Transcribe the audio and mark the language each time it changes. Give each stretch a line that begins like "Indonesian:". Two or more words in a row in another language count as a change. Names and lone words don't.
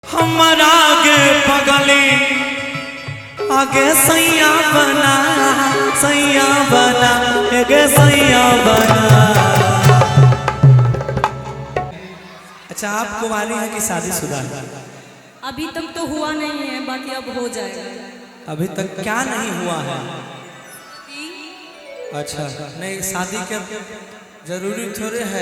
Hindi: हमारा आगे पगली आगे सैया बना आगे सैया बना। अच्छा, आप कुंवारी हैं कि शादीशुदा है? अभी तक तो हुआ नहीं है, बाकी अब हो जाएगा। अभी तक क्या नहीं हुआ है? अच्छा, नहीं शादी के जरूरी थोड़े है।